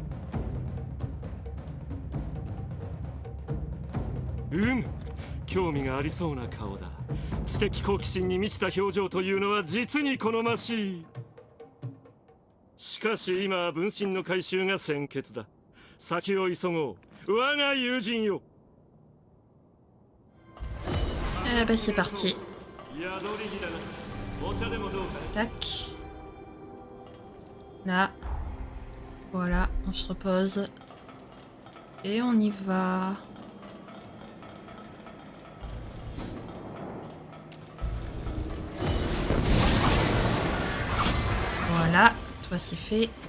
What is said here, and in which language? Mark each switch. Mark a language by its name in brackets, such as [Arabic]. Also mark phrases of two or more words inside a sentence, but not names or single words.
[Japanese] 興味がありそうな顔だ。知的好奇心に満ちた表情というのは実に好ましい。しかし今は分身の回収が先決だ。先を急ごう、我が友人よ。 [French] Eh bah c'est parti. Tac. Là. Voilà, on se repose. Et on y va. Voilà, toi c'est fait.